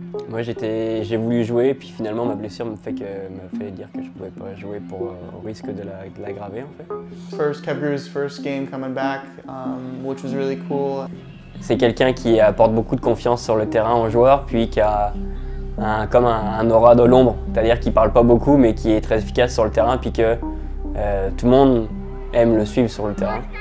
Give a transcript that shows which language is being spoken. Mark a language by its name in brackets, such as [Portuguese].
[French] Moi j'ai voulu jouer, puis finalement ma blessure m'a fait dire que je pouvais pas jouer au risque de l'aggraver en fait. [English] First Kevgru's first game coming back, which was really cool. [French] C'est quelqu'un qui apporte beaucoup de confiance sur le terrain aux joueurs, puis qui a comme un aura de l'ombre, c'est-à-dire qu'il parle pas beaucoup mais qui est très efficace sur le terrain, puis que tout le monde aime le suivre sur le terrain.